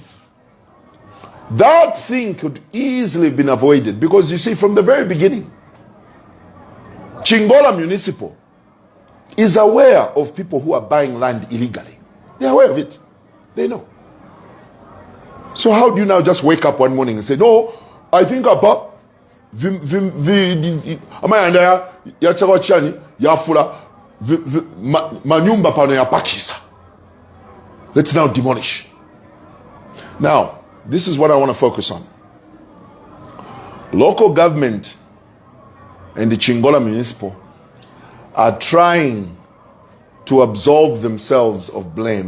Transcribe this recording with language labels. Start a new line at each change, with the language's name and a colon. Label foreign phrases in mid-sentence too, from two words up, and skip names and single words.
English: That thing could easily have been avoided because you see, from the very beginning, Chingola Municipal is aware of people who are buying land illegally. They're aware of it. They know. So how do you now just wake up one morning and say, no, I think about
Bemba: manyumba pano ya pakisa.
English: Let's now demolish. Now, this is what I want to focus on. Local government and the Chingola Municipal are trying to absolve themselves of blame.